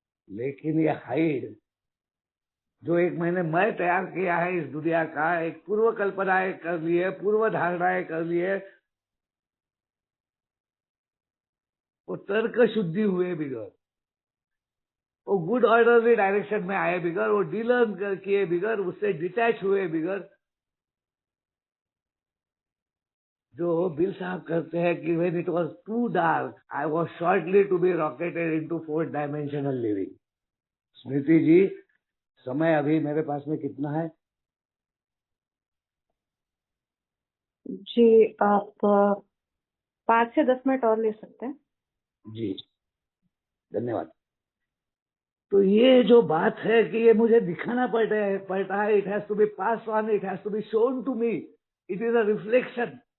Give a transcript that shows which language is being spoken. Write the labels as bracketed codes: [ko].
[hi] लेकिन ये हाइड जो एक मैंने मैं तैयार किया है इस दुनिया का, एक पूर्व कल्पनाएं कर ली है, पूर्व धारणाएं कर ली है, वो तर्क शुद्धि हुए बिगड़, वो [en] good orderly direction [hi] में आए बिगड़, वो डीलर्न किए बिगड़, उससे डिटैच हुए बिगड़। जो बिल साहब करते हैं कि [en] when it was too dark, I was shortly to be rocketed into 4th dimensional living। [hi] स्मृति जी, समय अभी मेरे पास में कितना है? जी, आप 5 से 10 मिनट और ले सकते हैं। जी, धन्यवाद। तो ये जो बात है कि ये मुझे दिखाना पड़ता है, [en] It has to be pass on, it has to be shown to me, it is a reflection.